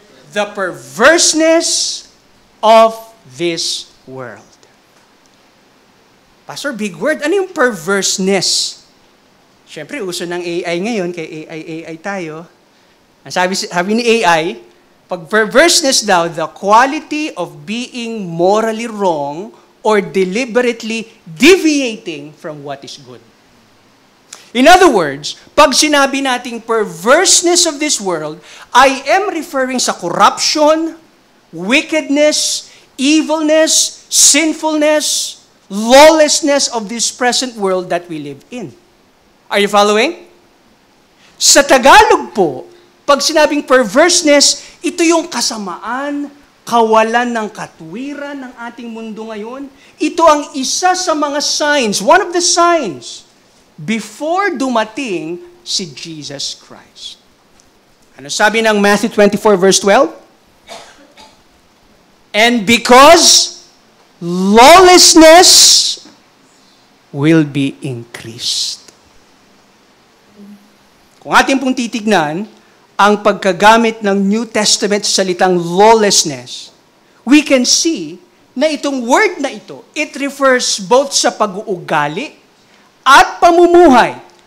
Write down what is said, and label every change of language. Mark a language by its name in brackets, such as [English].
[English] The perverseness of this world. Pastor, big word. [Filipino] Ano yung perverseness? Siyempre, uso ng AI ngayon, kay AI tayo. Ang sabi ni AI, pag perverseness daw, [English] the quality of being morally wrong or deliberately deviating from what is good. In other words, pag sinabi nating perverseness of this world, I am referring [Filipino] sa corruption, wickedness, evilness, sinfulness, lawlessness of this present world that [English] we live in. Are you following? [Filipino] Sa Tagalog po, pag sinabing perverseness, ito yung kasamaan, kawalan ng katwiran ng ating mundo ngayon. Ito ang isa sa mga signs, [English] one of the signs, [Filipino] before dumating si Jesus Christ. Ano sabi ng Matthew 24 verse 12? [English] And because lawlessness will be increased. [Filipino] Kung ating pong titignan, ang pagkagamit ng New Testament sa salitang lawlessness, [English] we can see [Filipino] na itong word na ito, [English] it refers both [Filipino] sa pag-uugali at pamumuhay.